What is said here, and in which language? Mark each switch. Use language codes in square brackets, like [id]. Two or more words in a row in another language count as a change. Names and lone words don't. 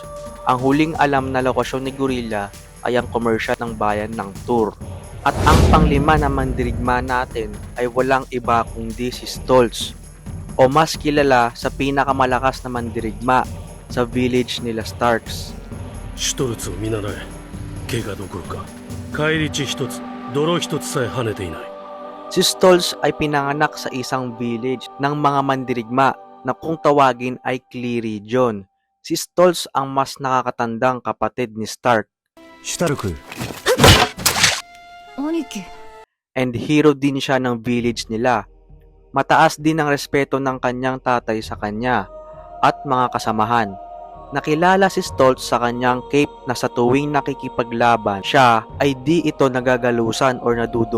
[tl] Ang huling alam na lokasyon ni Gorilla ay ang commercial ng bayan ng Tour. At ang panglima na mandirigma natin ay walang iba kundi si Stoltz, o mas kilala sa pinakamalakas na mandirigma sa village nila Starks. [ja] シュトルツを見習え。怪我どころか返り血一つ、泥一つさえ跳ねていない。 [tl] Si Stoltz ay pinanganak sa isang village ng mga mandirigma na kung tawagin ay Klee Region. Si Stoltz ang mas nakakatandang kapatid ni Stark. [ja] シュタルク。兄貴。 [tl] And hero din siya ng village nila. Mataas din ang respeto ng kanyang tatay sa kanya at mga kasamahan. Nakilala si Stoltz sa kanyang cape na sa tuwing nakikipaglaban siya ay di ito nagagalusan or nadudumihan.